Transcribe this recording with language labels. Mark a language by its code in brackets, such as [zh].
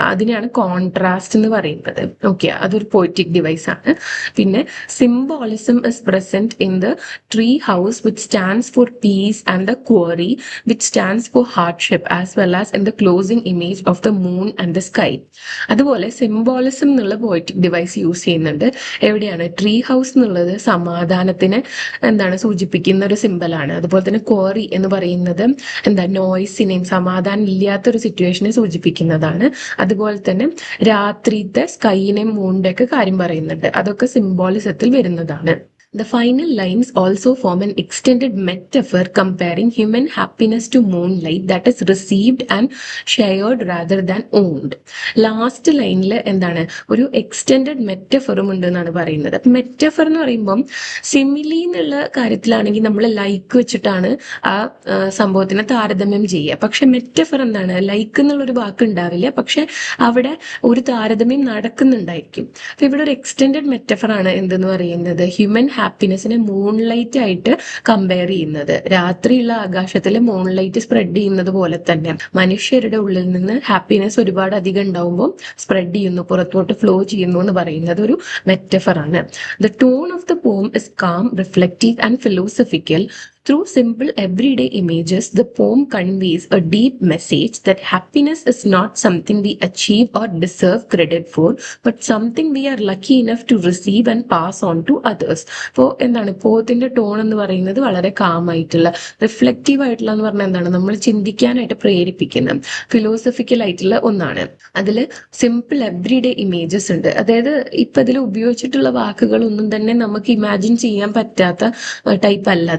[ml] അതിനെയാണ് കോൺട്രാസ്റ്റ് എന്ന് പറയുന്നത്. ഓക്കെ, അതൊരു പോയറ്റിക് ഡിവൈസ് ആണ്. പിന്നെ simple [en] symbolism is present in the tree house, which stands for peace, and the quarry, which stands for hardship, as well as in the closing image of the moon and the sky. [ml] അതുപോലെ symbolism എന്നുള്ള poetic device use ചെയ്യുന്നുണ്ട്. എവിടെയാണ്? Tree house എന്നുള്ളത് സമാധാനത്തിന് സൂചിപ്പിക്കുന്ന ഒരു സിമ്പലാണ്. അതുപോലെ തന്നെ ക്വാറി എന്ന് പറയുന്നത് നോയ്സിനെയും സമാധാനം ഇല്ലാത്തൊരു സിറ്റുവേഷനെ സൂചിപ്പിക്കുന്നതാണ്. അതുപോലെ തന്നെ രാത്രിത്തെ സ്കൈനെയും മൂണിന്റെ ഒക്കെ കാര്യം പറയുന്നുണ്ട്. അതൊക്കെ സിംബോളിസത്തിൽ വരുന്നതാണ്. [en] The final lines also form an extended metaphor comparing human happiness to moonlight that is received and shared rather than owned. [ml] Last ലൈനിൽ ഒരു എക്സ്റ്റെൻഡഡ് മെറ്റഫറും ഉണ്ട് എന്നാണ് പറയുന്നത്. മെറ്റഫർ എന്ന് പറയുമ്പം സിമിലി എന്നുള്ള കാര്യത്തിലാണെങ്കിൽ നമ്മൾ ലൈക്ക് വെച്ചിട്ടാണ് ആ സംഭവത്തിനെ താരതമ്യം ചെയ്യുക. പക്ഷെ മെറ്റഫർ ലൈക്ക് എന്നുള്ളൊരു വാക്ക് ഉണ്ടാവില്ല, പക്ഷെ അവിടെ ഒരു താരതമ്യം നടക്കുന്നുണ്ടായിരിക്കും. അപ്പൊ ഇവിടെ ഒരു എക്സ്റ്റെൻഡഡ് മെറ്റഫർ ആണ് എന്തെന്ന് പറയുന്നത്, ഹ്യൂമൻ ഹാപ്പിനെസിനെ മൂൺലൈറ്റ് ആയിട്ട് കമ്പയർ ചെയ്യുന്നത്. രാത്രിയുള്ള ആകാശത്തിൽ മൂൺലൈറ്റ് സ്പ്രെഡ് ചെയ്യുന്നത് പോലെ തന്നെ മനുഷ്യരുടെ ഉള്ളിൽ നിന്ന് ഹാപ്പിനെസ് ഒരുപാട് അധികം ഉണ്ടാവുമ്പോൾ സ്പ്രെഡ് ചെയ്യുന്നു, പുറത്തോട്ട് ഫ്ലോ ചെയ്യുന്നു എന്ന് പറയുന്നത് ഒരു മെറ്റഫർ ആണ്. [en] The tone of the poem is calm, reflective and philosophical. Through simple everyday images, the poem conveys a deep message that happiness is not something we achieve or deserve credit for, but something we are lucky enough to receive and pass on to others. [ml] അപ്പോൾ പോയത്തിന്റെ tone എന്ന് പറയുന്നത് വളരെ calm ആയിട്ടുള്ള, reflective ആയിട്ടുള്ള എന്ന് പറഞ്ഞാൽ നമ്മൾ ചിന്തിക്കാനായിട്ട് പ്രേരിപ്പിക്കുന്ന, ഫിലോസഫിക്കൽ ആയിട്ടുള്ള ഒന്നാണ്. അതിൽ സിമ്പിൾ എവ്രിഡേ ഇമേജസ് ഉണ്ട്. അതായത് ഇപ്പൊ ഇതിൽ ഉപയോഗിച്ചിട്ടുള്ള വാക്കുകളൊന്നും തന്നെ നമുക്ക് ഇമാജിൻ ചെയ്യാൻ പറ്റാത്ത ടൈപ്പ് അല്ല.